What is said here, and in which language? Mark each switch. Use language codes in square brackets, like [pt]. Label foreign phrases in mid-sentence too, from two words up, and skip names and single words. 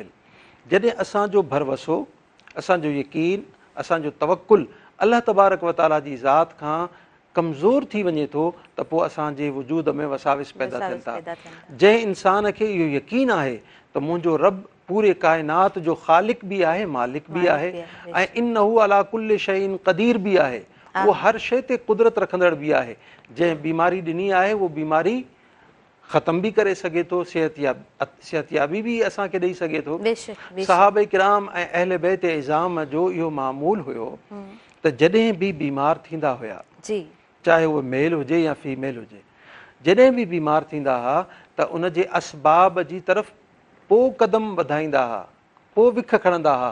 [sd] जॾहिं असांजो भरवसो, असांजो यकीन, असांजो तवक्कुल [ar] الله تبارك وتعالى [sd] जी ज़ात खां कमज़ोर थी वञे थो त पोइ असांजे वजूद में वसाविस पैदा थियनि था। जंहिं इंसान खे इहो यकीन आहे त मुंहिंजो रब पूरे काइनात जो ख़ालिक बि आहे, मालिक बि आहे, ऐं [ar] إنه على كل شيء قدير [sd] बि आहे, उहो हर शइ ते कुदरत रखंदड़ बि आहे। जंहिं बीमारी ॾिनी आहे उहो बीमारी ख़तम बि करे सघे थो, सिहतयाबी बि असांखे ॾेई सघे थो। सहाबे किराम ऐं अहले बैत इज़ाम जो इहो मामूल हुयो त जॾहिं बि बीमार थींदा हुया, चाहे उहो मेल हुजे या फीमेल हुजे, जॾहिं बि बीमार थींदा हुआ त उन जे असबाब जी तरफ़ पोइ कदम वधाईंदा हुआ, पोइ विख खणंदा हुआ।